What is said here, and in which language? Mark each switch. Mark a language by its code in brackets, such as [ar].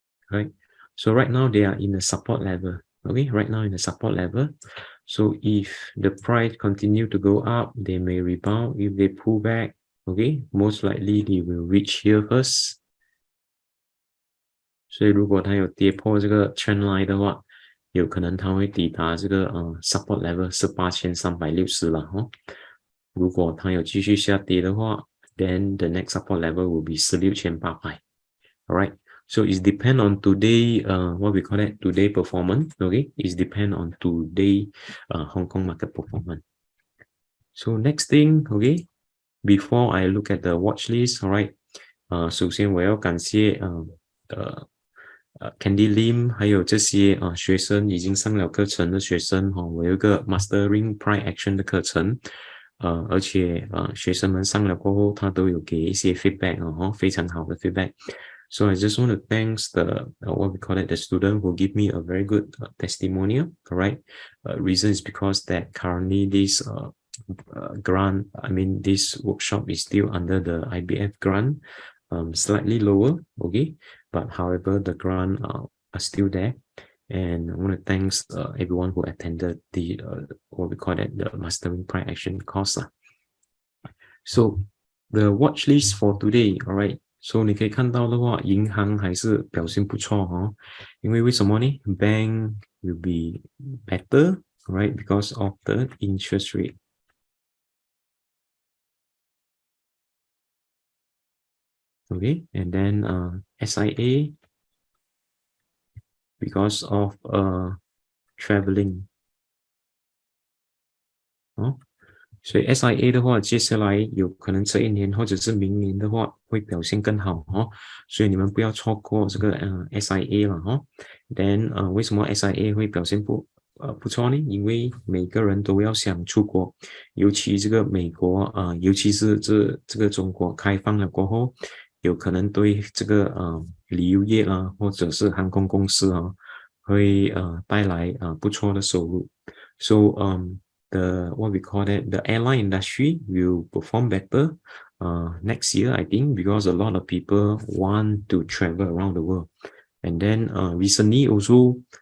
[en] Right. So right now they are in the support level. Okay, right now in the support level. So if the price continue to go up, they may rebound. If they pull back, okay, most likely they will reach here first. [zh] 所以如果它有跌破这个 trend line 的话，有可能它会抵达这个support level 是8360了如果它有继续下跌的话 [en] then the next support level will be 16800. Alright. So it's depend on today, what we call it, today performance, okay? It's depend on today Hong Kong market performance. So next thing, okay, before I look at the watch list, alright, [zh] 首先我要感谢Candy Lim 还有这些学生已经上了课程的学生我有一个 Mastering Price Action 的课程而且学生们上了过后他都有给一些 feedback 非常好的 feedback. [en] So I just want to thanks the what we call it, the student who give me a very good testimonial. All right, reason is because that currently this grant, I mean this workshop is still under the IBF grant, slightly lower, okay, but however the grant are still there. And I want to thanks everyone who attended the what we call it, the Mastering Price Action course. So the watch list for today, all right. [zh] So 你可以看到的话，银行还是表现不错因为什么呢 ？ [en] Bank will be better, right? Because of the interest rate. Okay, and then SIA because of traveling. [zh] 所以 SIA 的话，接下来有可能这一年或者是明年的话会表现更好所以你们不要错过这个SIA 了Then 为什么 SIA 会表现不错呢？因为每个人都要想出国，尤其这个美国尤其是这个中国开放了过后，有可能对这个旅游业啦，或者是航空公司会带来不错的收入。 [en] So the what we call it, the airline industry will perform better next year, I think, because a lot of people want to travel around the world. And then recently also